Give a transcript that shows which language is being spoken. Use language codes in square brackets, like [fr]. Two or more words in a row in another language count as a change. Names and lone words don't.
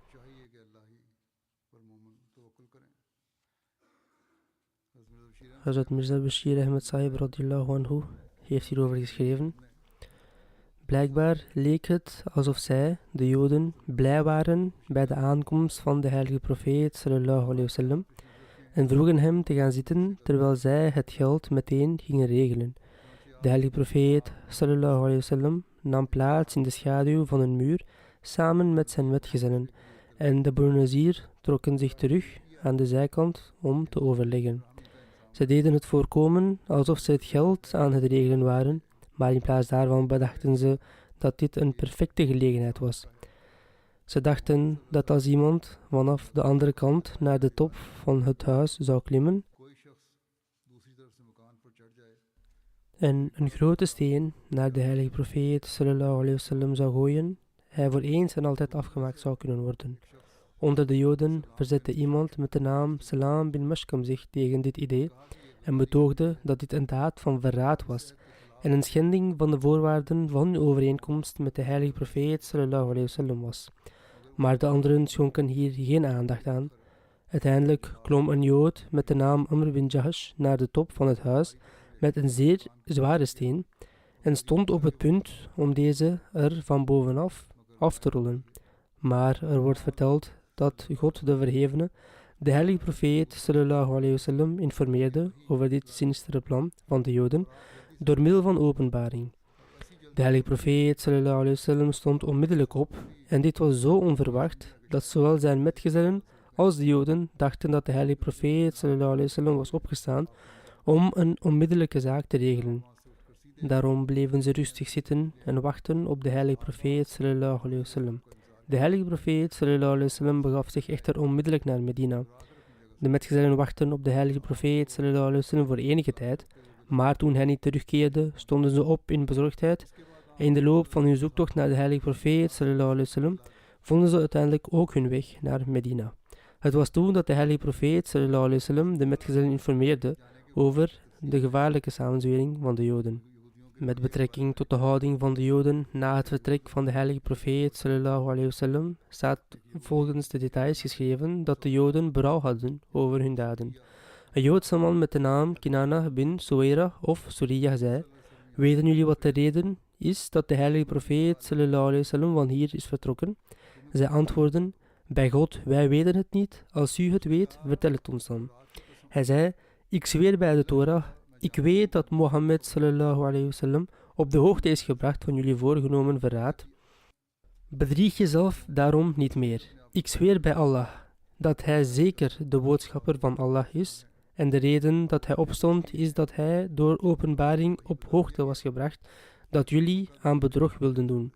[nl] Hazrat Mirza Bashir Ahmed Sahib [ar] رضي الله عنه [nl] heeft hierover geschreven: blijkbaar leek het alsof zij, de Joden, blij waren bij de aankomst van de heilige profeet [ar] صلى الله عليه وسلم [nl] en vroegen hem te gaan zitten terwijl zij het geld meteen gingen regelen. De heilige profeet [ar] صلى الله عليه وسلم [nl] nam plaats in de schaduw van een muur samen met zijn metgezellen en de Banu Nazir trokken zich terug aan de zijkant om te overleggen. Ze deden het voorkomen alsof ze het geld aan het regelen waren, maar in plaats daarvan bedachten ze dat dit een perfecte gelegenheid was. Ze dachten dat als iemand vanaf de andere kant naar de top van het huis zou klimmen en een grote steen naar de heilige profeet [ar] صلى الله عليه وسلم [nl] zou gooien, hij voor eens en altijd afgemaakt zou kunnen worden. Onder de Joden verzette iemand met de naam Salam bin Mashkam zich tegen dit idee en betoogde dat dit een daad van verraad was en een schending van de voorwaarden van hun overeenkomst met de heilige profeet [ar] صلى الله عليه وسلم [nl] was. Maar de anderen schonken hier geen aandacht aan. Uiteindelijk klom een Jood met de naam Amr bin Jahash naar de top van het huis met een zeer zware steen en stond op het punt om deze er van bovenaf af te rollen. Maar er wordt verteld dat God de Verhevene de heilige profeet [ar] صلى الله عليه وسلم [nl] informeerde over dit sinistere plan van de Joden door middel van openbaring. De heilige profeet [ar] صلى الله عليه وسلم [nl] stond onmiddellijk op en dit was zo onverwacht dat zowel zijn metgezellen als de Joden dachten dat de heilige profeet [ar] صلى الله عليه وسلم [nl] was opgestaan om een onmiddellijke zaak te regelen. Daarom bleven ze rustig zitten en wachten op de heilige profeet [ar] صلى الله عليه وسلم. [nl] De heilige profeet [ar] صلى الله عليه وسلم [nl] begaf zich echter onmiddellijk naar Medina. De metgezellen wachten op de heilige profeet [ar] صلى الله عليه وسلم [nl] voor enige tijd, maar toen hij niet terugkeerde, stonden ze op in bezorgdheid en in de loop van hun zoektocht naar de heilige profeet [ar] صلى الله عليه وسلم [nl] vonden ze uiteindelijk ook hun weg naar Medina. Het was toen dat de heilige profeet [ar] صلى الله عليه وسلم [nl] de metgezellen informeerde over de gevaarlijke samenzwering van de Joden. Met betrekking tot de houding van de Joden na het vertrek van de heilige profeet [ar] صلى الله عليه وسلم [nl] staat volgens de details geschreven dat de Joden berouw hadden over hun daden. Een Joodse man met de naam Kinana bin Suwaira of Suriyah zei: weten jullie wat de reden is dat de heilige profeet [ar] صلى الله عليه وسلم [nl] van hier is vertrokken? Zij antwoordden: bij God, wij weten het niet. Als u het weet, vertel het ons dan. Hij zei: Ik zweer bij de Torah, ik weet dat Mohammed [ar] صلى الله عليه وسلم [nl] op de hoogte is gebracht van jullie voorgenomen verraad. Bedrieg jezelf daarom niet meer. Ik zweer bij Allah dat hij zeker de boodschapper van Allah is en de reden dat hij opstond is dat hij door openbaring op hoogte was gebracht dat jullie aan bedrog wilden doen.